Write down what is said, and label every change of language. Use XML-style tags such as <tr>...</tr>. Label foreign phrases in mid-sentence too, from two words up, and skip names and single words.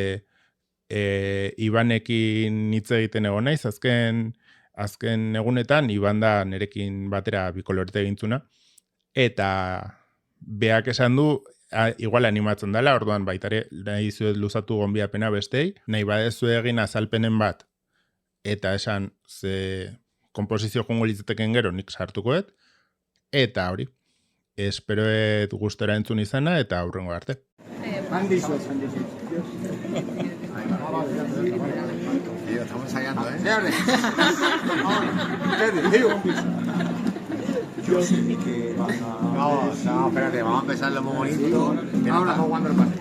<eu>Ibanekin hitz egiten egon naiz, azken egunetan, Iban da nerekin batera bikolorete egintzuna, eta beak esan du, igual animatzen dela, orduan baitare nahi zuet luzatu gonbiapena bestei, nahi badezu egin azalpenen bat, eta esan ze komposizio jongo litzateken gero nik sartukoet, eta hori, esperoet gustora entzun izana, eta aurrengo arte.</eu> <es>Estamos ensayando, Yo sé que van a... No, espérate, vamos a empezarlo muy bonito. Ahora estamos jugando el partido.</es>